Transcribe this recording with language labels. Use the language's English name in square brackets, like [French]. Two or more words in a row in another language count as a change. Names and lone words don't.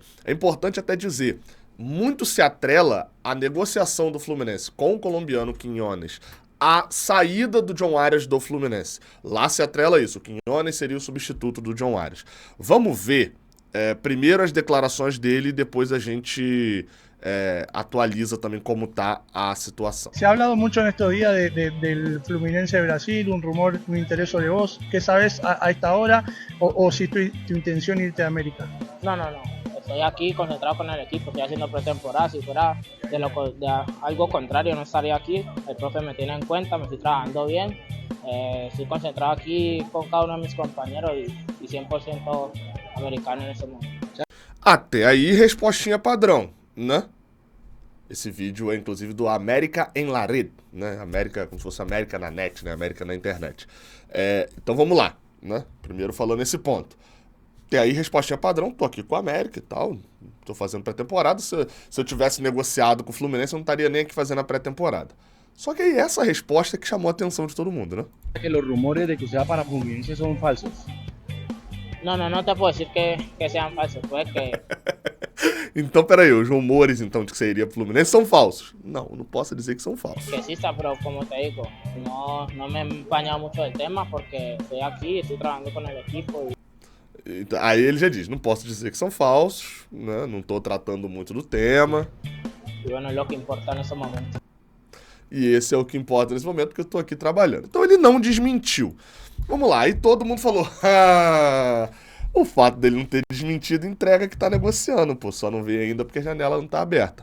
[Portuguese] É importante até dizer, muito se atrela a negociação do Fluminense com o colombiano Quinones a saída do John Arias do Fluminense. Lá se atrela isso, o Quinones seria o substituto do John Arias. Vamos ver primeiro as declarações dele e depois a gente atualiza também como está a situação. [Spanish] Se ha hablado mucho en estos días del Fluminense de Brasil, un rumor, un interés sobre vos. ¿Qué sabes a esta hora? O si tu intención irte a América. No. Estoy aquí concentrado con el equipo, estoy haciendo pretemporada. Si fuera de algo contrario, no estaría aquí. El profe me tiene en cuenta, me estoy trabajando bien. Estoy concentrado aquí con cada uno de mis compañeros y 100% americano [Portuguese] nesse momento. Até aí, respostinha padrão, né? Esse vídeo é inclusive do América em la Red, né? América, como se fosse América na net, né? América na internet. Então vamos lá, né? Primeiro falando nesse ponto. E aí, respostinha padrão, tô aqui com a América e tal, tô fazendo pré-temporada. Se eu tivesse negociado com o Fluminense, eu não estaria nem aqui fazendo a pré-temporada. Só que aí essa resposta que chamou a atenção de todo mundo, né? Que os rumores de que você vai para Fluminense são falsos. [Spanish] No te puedo decir que sean falsos, [Portuguese] pues que... Então, peraí, os rumores então de que você iria pro Fluminense são falsos? Não posso dizer que são falsos. [Spanish] Que exista, pero como te digo, no me he empañado mucho del tema porque estoy aquí, estoy trabajando con el equipo. [Portuguese] Aí ele já diz, não posso dizer que são falsos, né? Não tô tratando muito do tema. E bueno, é o que importa nesse momento. E esse é o que importa nesse momento, porque eu tô aqui trabalhando. Então ele não desmentiu. Vamos lá, aí todo mundo falou, o fato dele não ter desmentido entrega que tá negociando, pô, só não veio ainda porque a janela não tá aberta.